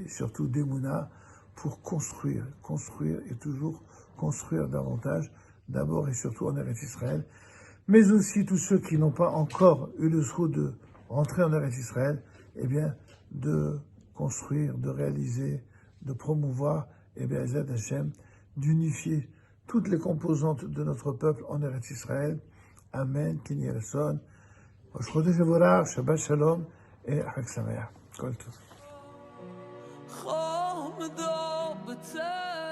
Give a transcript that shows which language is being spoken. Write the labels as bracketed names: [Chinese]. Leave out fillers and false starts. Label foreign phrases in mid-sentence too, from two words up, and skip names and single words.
[French] surtout d'émouna pour construire et toujours construire davantage, d'abord et surtout en Eretz Israël, mais aussi tous ceux qui n'ont pas encore eu le zchut de rentrer en Eretz Israël, eh bien, de construire, de réaliser, de promouvoir, et bien, [Hebrew] בעזרת השם, [French] d'unifier toutes les composantes de notre peuple en Eretz Israël. [Hebrew] אמן, כן יהי רצון. ראש חודש מבורך, שבת שלום et חג שמח. כל טוב.